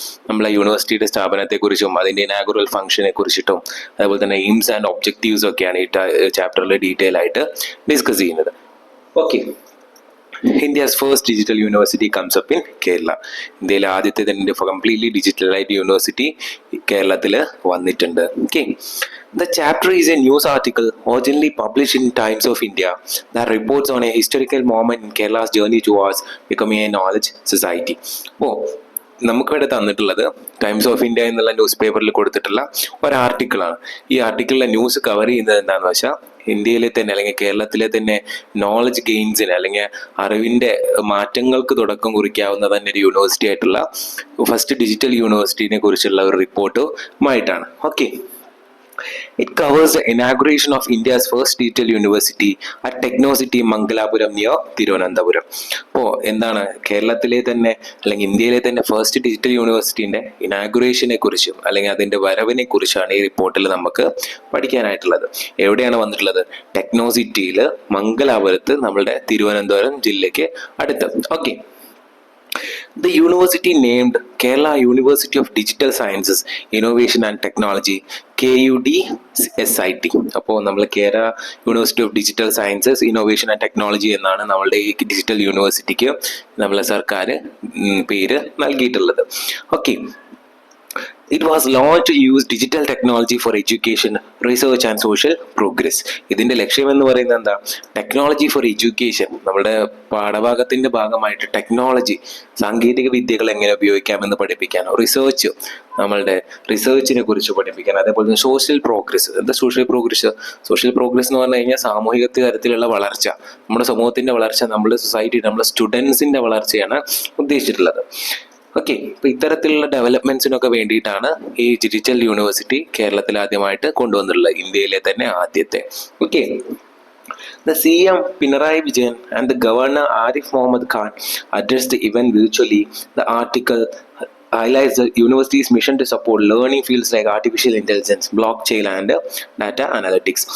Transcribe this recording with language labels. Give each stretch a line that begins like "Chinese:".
Malayalam: നമ്മളെ യൂണിവേഴ്സിറ്റിയുടെ സ്ഥാപനത്തെക്കുറിച്ചും അതിൻ്റെ ഇനാഗുറൽ ഫംഗ്ഷനെ കുറിച്ചിട്ടും അതുപോലെ തന്നെ എയിംസ് ആൻഡ് ഒബ്ജക്റ്റീവ്സ് ഒക്കെയാണ് ഈ ചാപ്റ്ററിൽ ഡീറ്റെയിൽ ആയിട്ട് ഡിസ്കസ് ചെയ്യുന്നത്.
English: Okay, India's first digital university comes up in Kerala.
Malayalam: ഇന്ത്യയിലെ ആദ്യത്തെ തന്നെ കംപ്ലീറ്റ്ലി ഡിജിറ്റലായിട്ട് യൂണിവേഴ്സിറ്റി കേരളത്തിൽ വന്നിട്ടുണ്ട്.
English: Okay, the chapter is a news article originally published in Times of India that reports on a historical moment in Kerala's journey towards becoming a knowledge society.
Malayalam: നമുക്കിവിടെ തന്നിട്ടുള്ളത് times of India എന്നുള്ള news പേപ്പറിൽ കൊടുത്തിട്ടുള്ള ഒരു ആർട്ടിക്കിളാണ്. ഈ ആർട്ടിക്കിളിലെ news cover ചെയ്യുന്നത് എന്താണെന്ന് വെച്ചാൽ, ഇന്ത്യയിലെ തന്നെ അല്ലെങ്കിൽ കേരളത്തിലെ തന്നെ നോളജ് ഗെയിൻസിന് അല്ലെങ്കിൽ അറിവിൻ്റെ മാറ്റങ്ങൾക്ക് തുടക്കം കുറിക്കാവുന്ന തന്നെ ഒരു യൂണിവേഴ്സിറ്റി ആയിട്ടുള്ള ഫസ്റ്റ് ഡിജിറ്റൽ യൂണിവേഴ്സിറ്റിനെ കുറിച്ചുള്ള ഒരു റിപ്പോർട്ടുമായിട്ടാണ്.
English: Okay, it covers the inauguration of India's first digital university at Technocity Mangalapuram near Thiruvananthapuram.
Malayalam: അപ്പോൾ എന്താണ് കേരളത്തിലെ തന്നെ അല്ലെങ്കിൽ ഇന്ത്യയിലെ തന്നെ ഫസ്റ്റ് ഡിജിറ്റൽ യൂണിവേഴ്സിറ്റിൻ്റെ ഇനാഗുറേഷനെ കുറിച്ചും അല്ലെങ്കിൽ അതിൻ്റെ വരവിനെ കുറിച്ചാണ് ഈ റിപ്പോർട്ടിൽ നമുക്ക് പഠിക്കാനായിട്ടുള്ളത്. എവിടെയാണ് വന്നിട്ടുള്ളത്? ടെക്നോസിറ്റിയിൽ മംഗലാപുരത്ത്, നമ്മളുടെ തിരുവനന്തപുരം ജില്ലയ്ക്ക് അടുത്ത്.
English: Okay, the university named Kerala University of Digital Sciences, Innovation and Technology, KUDSIT.
Malayalam: അപ്പോൾ നമ്മൾ Kerala university of digital sciences, innovation and technology എന്നാണ് നമ്മളുടെ ഈ ഡിജിറ്റൽ യൂണിവേഴ്സിറ്റിക്ക് നമ്മളെ സർക്കാർ പേര് നൽകിയിട്ടുള്ളത്.
English: Okay, it was launched to use digital technology for education, research and social progress.
Malayalam: ഇതിൻ്റെ ലക്ഷ്യം എന്ന് പറയുന്നത് എന്താ?
English: Technology for education.
Malayalam: നമ്മുടെ പാഠഭാഗത്തിൻ്റെ ഭാഗമായിട്ട് ടെക്നോളജി, സാങ്കേതിക വിദ്യകൾ എങ്ങനെ ഉപയോഗിക്കാമെന്ന് പഠിപ്പിക്കാൻ, നമ്മളുടെ റിസർച്ചിനെ കുറിച്ച് പഠിപ്പിക്കാൻ, അതേപോലെ തന്നെ സോഷ്യൽ പ്രോഗ്രസ്. എന്താ സോഷ്യൽ പ്രോഗ്രസ്? സോഷ്യൽ പ്രോഗ്രസ് എന്ന് പറഞ്ഞു കഴിഞ്ഞാൽ സാമൂഹിക തരത്തിലുള്ള വളർച്ച, നമ്മുടെ സമൂഹത്തിൻ്റെ വളർച്ച, നമ്മുടെ സൊസൈറ്റി, നമ്മുടെ സ്റ്റുഡൻസിൻ്റെ വളർച്ചയാണ് ഉദ്ദേശിച്ചിട്ടുള്ളത്. ഓക്കെ, അപ്പോൾ ഇത്തരത്തിലുള്ള ഡെവലപ്മെൻറ്റ്സിനൊക്കെ വേണ്ടിയിട്ടാണ് ഈ ഡിജിറ്റൽ യൂണിവേഴ്സിറ്റി കേരളത്തിൽ ആദ്യമായിട്ട് കൊണ്ടുവന്നിട്ടുള്ളത്, ഇന്ത്യയിലെ തന്നെ ആദ്യത്തെ.
English: Okay, the CM Pinarayi Vijayan and the Governor Arif Mohammad Khan addressed the event virtually. The article highlights the university's mission to support learning fields like artificial intelligence, blockchain and data analytics.